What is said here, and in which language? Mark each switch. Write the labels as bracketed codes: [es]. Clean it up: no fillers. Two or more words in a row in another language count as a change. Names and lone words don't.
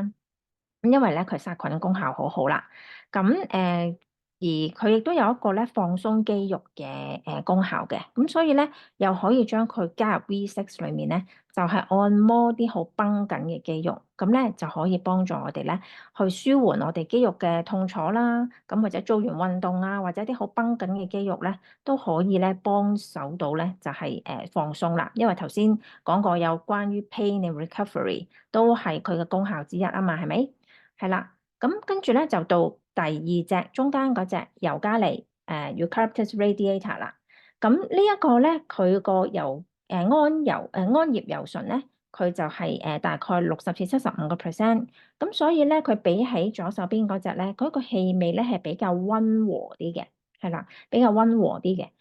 [yue] 咁因為咧佢殺菌功效好好啦。咁而佢亦都有一個咧放鬆肌肉嘅功效嘅，咁所以咧又可以將佢加入 V6 裏面咧，就係按摩啲好繃緊嘅肌肉，咁咧就可以幫助我哋咧去舒緩我哋肌肉嘅痛楚啦。咁或者做完運動啊，或者啲好繃緊嘅肌肉咧，都可以咧幫手到咧，就係放鬆啦。因為頭先講過有關於 [en] pain and recovery [yue] 都係佢嘅功效之一啊嘛，係咪？係啦。咁跟住咧就到第二隻中間嗰隻尤加利Eucalyptus radiata 啦。咁呢一個咧，佢個安葉油醇咧，佢就係大概60至75%。咁所以咧，佢比起左手邊嗰隻咧，嗰個氣味咧係比較溫和啲嘅，係啦，比較溫和啲嘅。